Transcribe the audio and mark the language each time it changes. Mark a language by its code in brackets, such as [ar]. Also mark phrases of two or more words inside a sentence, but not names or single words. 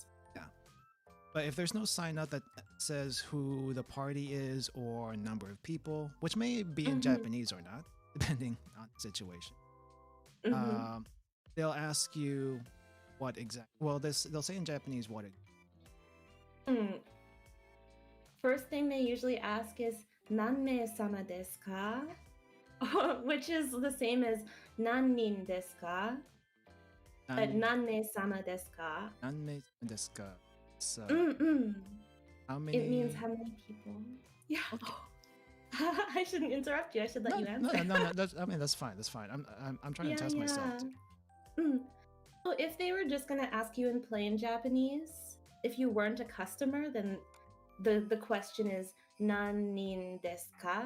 [en] But if there's no sign up that says who the party is or number of people, which may be in Japanese or not, depending on the situation, they'll ask you what exactly. Well, they'll say in Japanese what. First thing they usually ask is [ja] "nanme-sama desu ka?" [en] Which is the same as [ja] "nannin desu ka?" But "nanme-sama desu ka?" Nanme desu ka? [en] So, How many? It means how many people. Yeah. Okay. I shouldn't interrupt you. I should let No, you no, answer. no, no. That's fine. That's fine. I'm trying to Yeah, test myself. yeah. So if they were just gonna ask you in plain Japanese, if you weren't a customer, then the question is [ja] nanin desu ka?